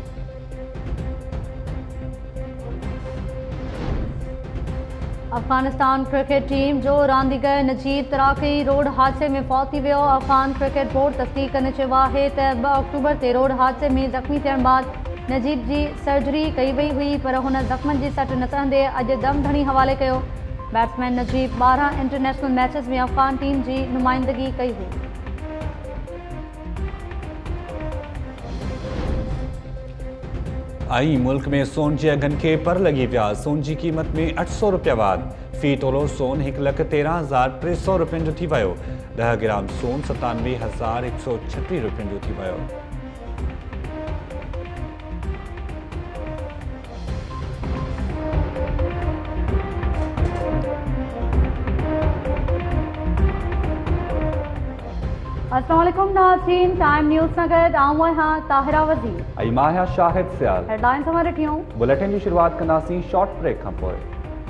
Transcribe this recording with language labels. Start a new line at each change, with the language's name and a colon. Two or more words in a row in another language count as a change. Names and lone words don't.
Sindhi: अफगानिस्तान क्रिकेट टीम जो रांदीगर नजीब तराकी रोड हादसे में फौत थी वियो। अफगान क्रिकेट बोर्ड तस्दीक करे चयो आहे त 2 अक्टूबर ते रोड हादसे में ज़ख़्मी थियण बाद नजीब जी सर्जरी कई वई हुई, पर हुन ज़ख़्मनि जी सट न सहंदे अॼु दम धणी हवाले कयो। बैट्समैन नजीब 12
English: international matches
Sindhi: में अफगान टीम जी नुमाइंदगी कई हुई। आई मुल्क में सोन के अघनि खे पर लगी पिया। सोन की कीमत में 800 रुपया वाध। फी तोलो सोन 1,13,300 रुपयनि जो थी वियो। 10 ग्राम सोन 97,136 रुपयनि जो थी वियो। अस्सलामुअलैकुम नाज़रीन, टाइम न्यूज़ सां गॾु आऊं आहियां ताहिरा वज़ीर। ऐं मां आहियां शाहिद सियाल। हेडलाइंस मां ॾिठियूं। बुलेटिन की शुरुआत कंदासीं शॉर्ट ब्रेक खां पोइ।